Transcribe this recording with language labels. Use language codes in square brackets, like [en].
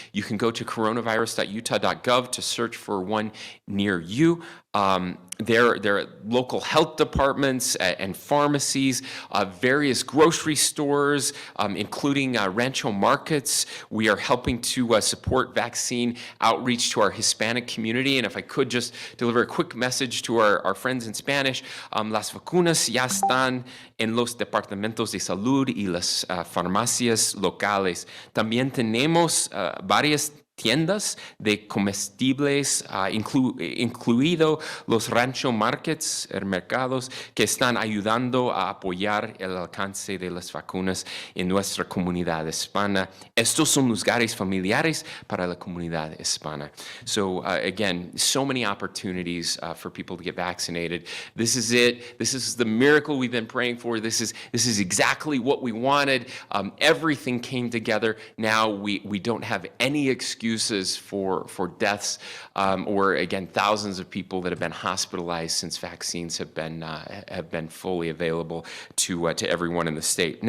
[en] You can go to coronavirus.utah.gov to search for one near you. There are local health departments and pharmacies, various grocery stores, including Rancho markets. We are helping to support vaccine outreach to our Hispanic community. And if I could just deliver a quick message to our friends in Spanish, [es] las vacunas ya están en los departamentos de salud y las farmacias locales. También tenemos varias tiendas de comestibles, incluido los rancho markets, mercados, que están ayudando a apoyar el alcance de las vacunas en nuestra comunidad hispana. Estos son lugares familiares para la comunidad hispana. [en] So again, so many opportunities for people to get vaccinated. This is it. This is the miracle we've been praying for. This is exactly what we wanted. Everything came together. Now we don't have any excuses for deaths or, again, thousands of people that have been hospitalized since vaccines have been fully available to everyone in the state.